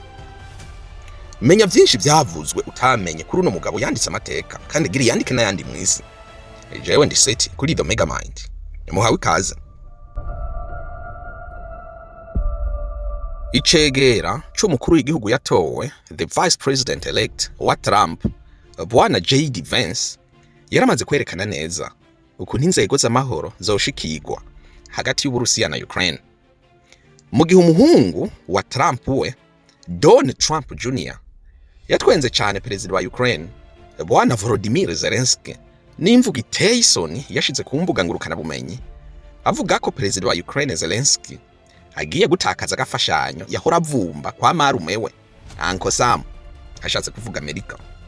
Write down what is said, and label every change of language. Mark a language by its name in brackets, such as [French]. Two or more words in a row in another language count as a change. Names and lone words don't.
[Rundi] Menya vyinshi vyavuzwe utamenye kuri uno mugabo yanditse amateka kandi giri yandike n'ayandi mwisi. Jewe ndi Seti kuri The Megamind. Muhawe ikaze. Icegera c'umukuru w'igihugu yatowe, [English] the vice president elect [Rundi] wa Trump, Bwana J.D. Vance, yaramaze kwerekana neza ukuntu inzego z'amahoro zoshikirwa hagati y'Uburusiya na Ukraine. Mu gihe umuhungu wa Trump we, Donald Trump Jr., yatwenze cyane perezida wa Ukraine, Bwana Volodymyr Zelensky, n'imvugo iteye isoni yashize ku mbuga ngurukana bumenyi, avuga ko perezida wa Ukraine Zelensky agiye gutakaza agafashanyo yahora avumba kwa marume we Uncle Sam, ashatse kuvuga Amerika.